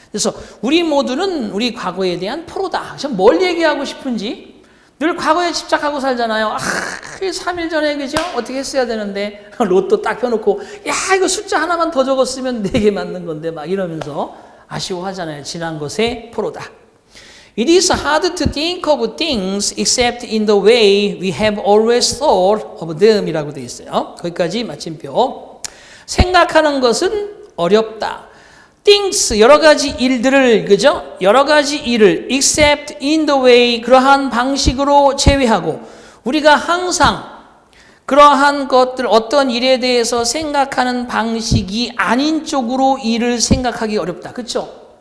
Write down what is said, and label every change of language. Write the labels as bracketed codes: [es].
[ko] 그래서 우리 모두는 우리 과거에 대한 포로다. 뭘 얘기하고 싶은지 늘 과거에 집착하고 살잖아요. 그 3일 전에 그죠? 어떻게 했어야 되는데 로또 딱 펴놓고 야 이거 숫자 하나만 더 적었으면 4개 맞는 건데 막 이러면서 아쉬워하잖아요. 지난 것의 포로다. [en] It is hard to think of things except in the way we have always thought of them [ko] 이라고 되어 있어요. 거기까지 마침표. 생각하는 것은 어렵다. things 여러 가지 일들을 그죠? 여러 가지 일을 [en] except in the way [ko] 그러한 방식으로 제외하고 우리가 항상 그러한 것들 어떤 일에 대해서 생각하는 방식이 아닌 쪽으로 일을 생각하기 어렵다. 그렇죠?